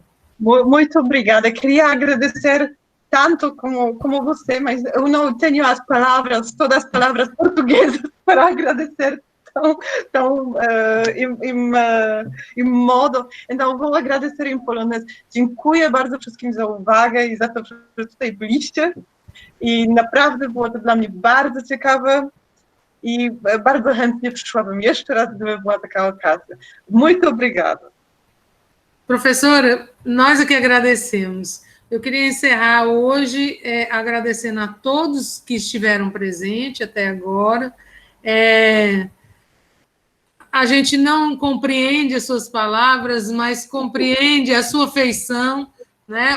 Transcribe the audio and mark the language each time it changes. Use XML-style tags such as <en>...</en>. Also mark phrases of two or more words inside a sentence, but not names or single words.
<pt>Muito obrigada. Queria agradecer tanto como você, mas eu não tenho todas as palavras portuguesas para agradecer em modo. Então, vou agradecer em polonês.</pt> <pl>Dziękuję bardzo wszystkim za uwagę i za to, że tutaj byliście. I naprawdę było to dla mnie bardzo ciekawe i bardzo chętnie przyszłabym jeszcze raz, gdyby była taka okazja.</pl> <pt>Muito obrigada. Professora, nós aqui agradecemos. Eu queria encerrar hoje agradecendo a todos que estiveram presentes até agora. A gente não compreende as suas palavras, mas compreende a sua feição, né?</pt>